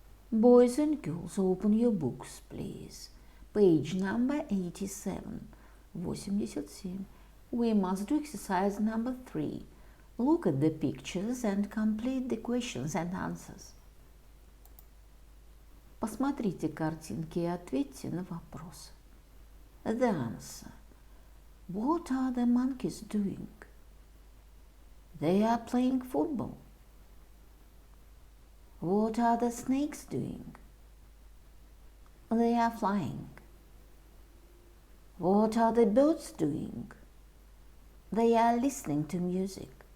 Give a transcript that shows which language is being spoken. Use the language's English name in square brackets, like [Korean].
[English] Boys and girls, open your books, please. Page number 87, 87. We must do exercise number 3. Look at the pictures and complete the questions and answers. [Russian] Посмотрите картинки и ответьте на вопросы. [English] The answer. What are the monkeys doing? They are playing football. What are the snakes doing? They are flying. What are the birds doing? They are listening to music.